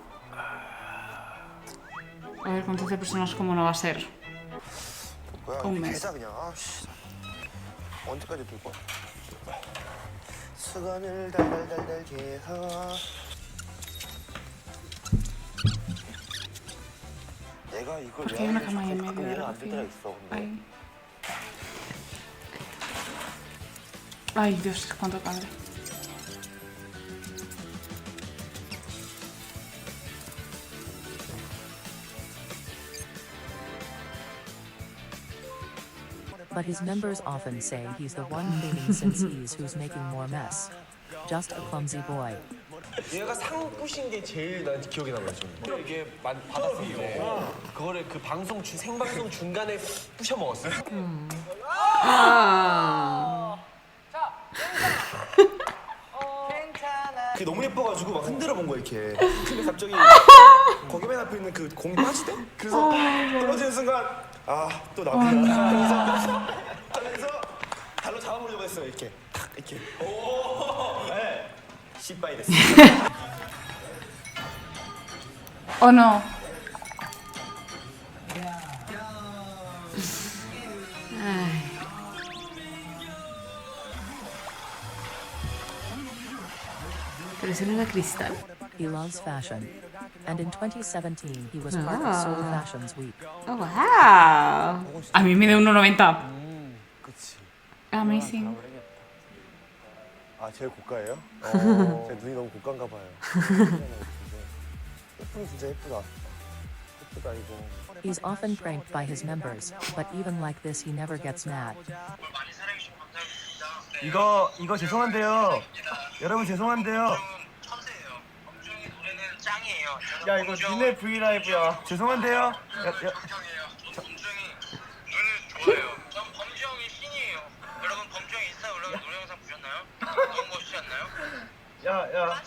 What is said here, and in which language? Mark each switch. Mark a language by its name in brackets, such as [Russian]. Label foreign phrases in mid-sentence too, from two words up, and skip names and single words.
[Spanish] A ver, con 13 personas, ¿cómo no va a ser? [Korean] 뭐야? [Spanish] Un mes. [Korean] 계좌 그냥. 아씨. 언제까지 둘 거야? 수건을 달달달달 개서. 내가 이걸 [Spanish] Porque hay una cama ahí en medio de la [Korean] 안 되더라 [Spanish] cocina. [Korean] 있어. 근데. [Spanish] Ay. Ay, Dios, cuánto calor. [English] But his members often say he's the one cleaning since he's who's making more mess. Just a clumsy boy. [Korean] 얘가 상 부신 게 제일 난 기억에 남아요. 저는. 이게 받았었는데 그거를 그 방송 생방송 중간에 부셔 먹었어요. 그게 너무 예뻐가지고 막 흔들어 본 거야 이렇게. 근데 갑자기 거기 맨 앞에 있는 그 공이 빠지대? 그래서 떨어지는 순간 아 또 나구나. 그래서 발로 잡아보려고 했어요 이렇게. 탁 이렇게. 오. 네. 씨빠이 됐어. [Spanish] ¿O no? Ay. Pero eso no era cristal. [English] He loves fashion. And in 2017, he was part of Seoul Fashions Week. Oh, wow. [Spanish] A mí mide 1,90. [Korean] 그치. [English] Amazing. [Korean] 아 제일 고가예요? 제 눈이 너무 고가인가 봐요. 예쁘긴 진짜 예쁘다. 예쁘다 이거. [English] He's often pranked by his members, but even like this, he never gets mad. [Korean] 이거 죄송한데요. 여러분 죄송한데요. 야 이거 니네 브이라이브야. 죄송한데요. 야.